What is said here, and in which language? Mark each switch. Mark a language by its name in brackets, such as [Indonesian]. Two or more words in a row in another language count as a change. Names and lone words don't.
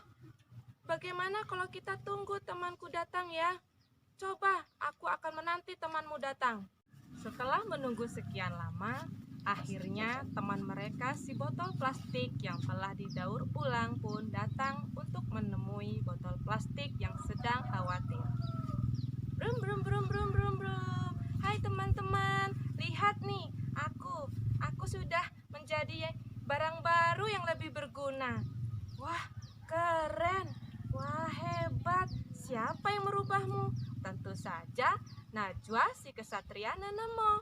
[Indonesian] Bagaimana kalau kita tunggu temanku datang ya? Coba, aku akan menanti temanmu datang. Setelah menunggu sekian lama, akhirnya teman mereka si botol plastik yang telah didaur ulang pun datang untuk menemui botol plastik yang sedang khawatir. Brum brum brum brum brum brum. Hai teman-teman, lihat nih, aku sudah menjadi barang baru yang lebih berguna. Wah, keren. Wah, hebat. Siapa yang merubahmu? Tentu saja Najwa si kesatria Nanamo.